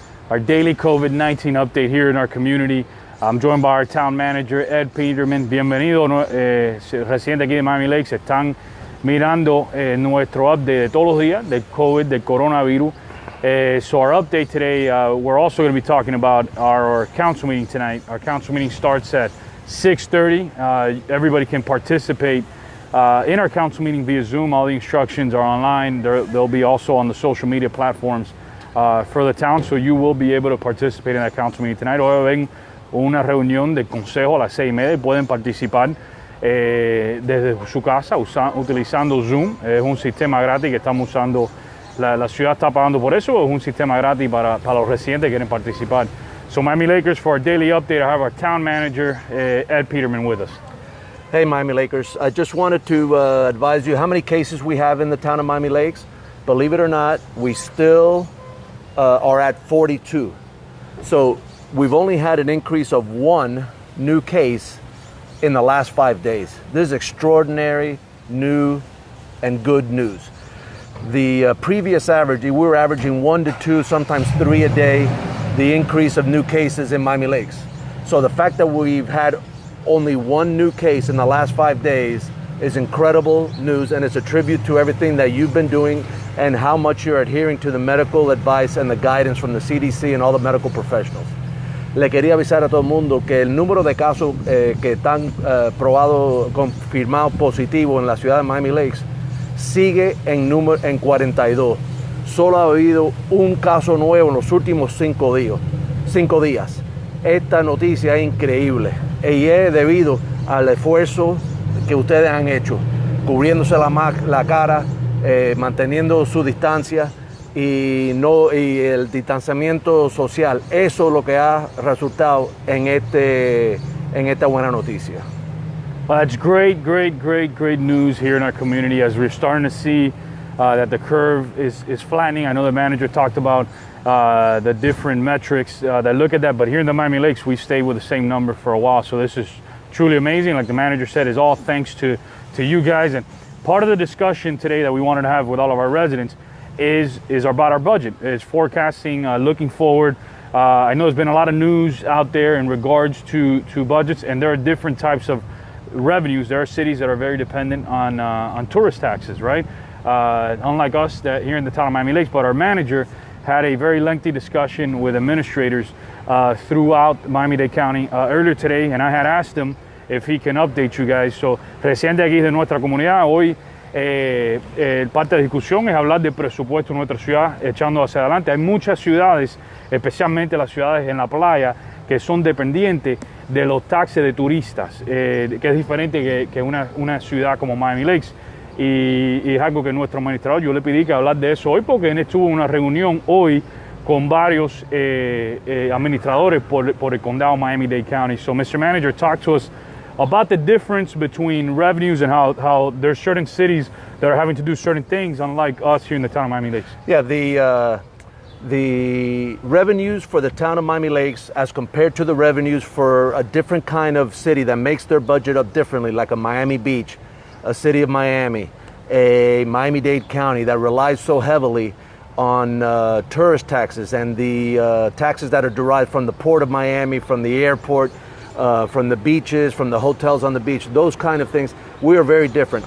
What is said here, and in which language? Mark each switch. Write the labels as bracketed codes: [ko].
[en] our daily COVID-19 update here in our community. I'm joined by our Town Manager Ed Pidermann. [es] Bienvenido, residentes aquí de Miami Lakes. Están mirando nuestro update de todos los días del COVID, del coronavirus. [en] So our update today, we're also going to be talking about our council meeting tonight. Our council meeting starts at 6:30. Everybody can participate in our council meeting via Zoom. All the instructions are online. They'll be also on the social media platforms for the town, so you will be able to participate in that council meeting tonight. [es] Hoy ven una reunión de consejo a las 6:30 y pueden participar desde su casa utilizando Zoom. Es un sistema gratis que estamos usando. La ciudad está pagando por eso. Es un sistema gratis para los residentes que quieren participar. [en] So Miami Lakers, for our daily update, I have our Town Manager Ed Pidermann with us. Hey Miami Lakers, I just wanted to advise you how many cases we have in the town of Miami Lakes. Believe it or not, we still are at 42. So we've only had an increase of one new case in the last 5 days. This is extraordinary, new, and good news. The previous average, we were averaging 1 to 2, sometimes 3 a day, the increase of new cases in Miami Lakes. So the fact that we've had only one new case in the last 5 days is incredible news, and it's a tribute to everything that you've been doing and how much you're adhering to the medical advice and the guidance from the CDC and all the medical professionals. [es] Le quería avisar a todo el mundo que el número de casos que están probados, confirmados positivos en la ciudad de Miami Lakes sigue en 42. Solo ha habido un caso nuevo en los últimos 5 días. Esta noticia es increíble y es debido al esfuerzo que ustedes han hecho, cubriéndose la cara, manteniendo su distancia y el distanciamiento social. Eso es lo que ha resultado en esta buena noticia. [en] Well, that's great news here in our community as we're starting to see that the curve is flattening. I know the manager talked about the different metrics that look at that, but here in the Miami Lakes, we've stayed with the same number for a while. So this is truly amazing. Like the manager said, is all thanks to you guys. And part of the discussion today that we wanted to have with all of our residents is about our budget. It's forecasting, looking forward. I know there's been a lot of news out there in regards to budgets, and there are different types of revenues. There are cities that are very dependent on tourist taxes, right? Unlike us that here in the town of Miami Lakes, but our manager had a very lengthy discussion with administrators throughout Miami-Dade County earlier today, and I had asked him if he can update you guys. [es] So, residente aquí de nuestra comunidad, hoy parte de la discusión es hablar del presupuesto de nuestra ciudad echando hacia adelante. Hay muchas ciudades, especialmente las ciudades en la playa, que son dependientes de los taxes de turistas, que es diferente que una ciudad como Miami Lakes. Y es algo que nuestro administrador, yo le pedí que hablar de eso hoy porque él estuvo en una reunión hoy con varios administradores por el condado Miami-Dade County. [en] So Mr. Manager, talk to us about the difference between revenues and how there's certain cities that are having to do certain things, unlike us here in the town of Miami Lakes. Yeah, the revenues for the town of Miami Lakes as compared to the revenues for a different kind of city that makes their budget up differently, like a Miami Beach, a city of Miami, a Miami-Dade County that relies so heavily on tourist taxes and the taxes that are derived from the port of Miami, from the airport, from the beaches, from the hotels on the beach, those kind of things. We are very different.